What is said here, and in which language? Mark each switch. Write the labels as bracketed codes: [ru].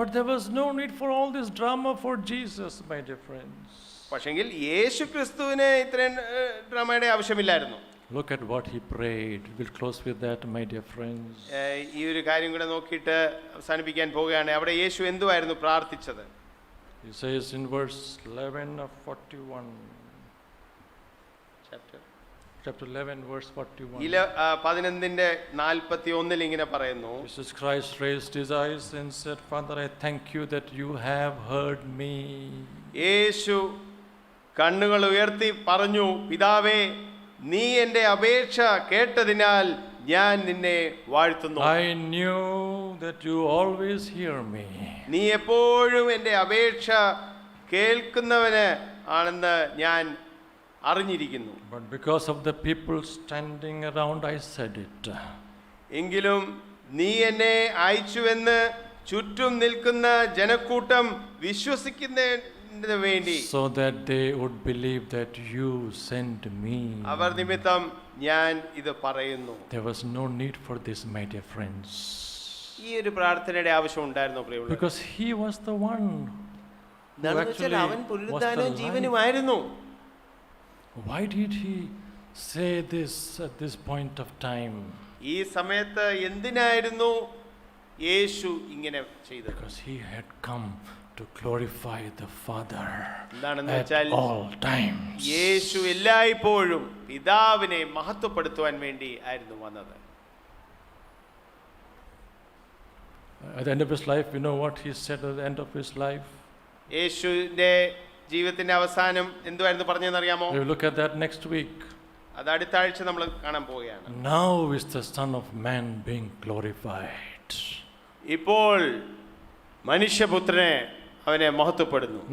[en] But there was no need for all this drama for Jesus, my dear friends. [ml] പക്ഷെങ്കിൽ യേശു ക്രിസ്തുവിന് ഇത്രയും ഡ്രാമയുടെ ആവശ്യമില്ലായിരുന്നു. [en] Look at what he prayed. We'll close with that, my dear friends. [ml] ഈ ഒരു കാര്യം കൂടെ നോക്കിയിട്ട് അവസാനിപ്പിക്കാൻ പോവുകയാണ്. അവിടെ യേശു എന്തുവായിരുന്നു പ്രാർത്ഥിച്ചത്? [en] He says in verse 11 of 41. Chapter 11, verse 41. [ml] 11:41 ഇങ്ങനെ പറയുന്നു, [en] Jesus Christ raised his eyes and said, Father, I thank you that you have heard me. [ml] യേശു കണ്ണുകൾ ഉയർത്തി പറഞ്ഞു, പിതാവേ, നീ എൻ്റെ അപേക്ഷ കേട്ടതിനാൽ ഞാൻ നിന്നെ വാഴ്ത്തുന്നു. [en] I knew that you always hear me. [ml] നീ എപ്പോഴും എൻ്റെ അപേക്ഷ കേൾക്കുന്നവന് ആണെന്ന് ഞാൻ അറിഞ്ഞിരിക്കുന്നു. [en] But because of the people standing around, I said it. [ml] എങ്കിലും നീ എന്നെ അയച്ചുവെന്ന് ചുറ്റും നിൽക്കുന്ന ജനക്കൂട്ടം വിശ്വസിക്കുന്നതിന് വേണ്ടി, [en] so that they would believe that you sent me. [ml] അവർ നിമിത്തം ഞാൻ ഇത് പറയുന്നു. [en] There was no need for this, my dear friends. [ml] ഈ ഒരു പ്രാർത്ഥനയുടെ ആവശ്യം ഉണ്ടായിരുന്നു പ്രിയമുള്ളവരെ. [en] Because he was the one who actually [ml] അവൻ [en] was [ml] പുനരുദ്ധാനവും [en] the [ml] ജീവനുമായിരുന്നു. [en] Why did he say this at this point of time? [ml] ഈ സമയത്ത് എന്തിനായിരുന്നു യേശു ഇങ്ങനെ ചെയ്തത്? [en] Because he had come to glorify the Father [ml] എന്താണെന്ന് [en] at [ml] വെച്ചാൽ, [en] all times. [ml] യേശു എല്ലായ്പ്പോഴും പിതാവിനെ മഹത്വപ്പെടുത്തുവാൻ വേണ്ടി ആയിരുന്നു വന്നത്. [en] At the end of his life, you know what he said at the end of his life? [ml] യേശുവിന്റെ ജീവിതത്തിന്റെ അവസാനം എന്തുവായിരുന്നു പറഞ്ഞതെന്ന് അറിയാമോ? [en] We will look at that next week. [ml] അത് അടുത്ത ആഴ്ച നമ്മൾ കാണാൻ പോവുകയാണ്. [en] Now is the Son of Man being glorified. [ml] ഇപ്പോൾ മനുഷ്യപുത്രനെ അവനെ മഹത്വപ്പെടുന്നു.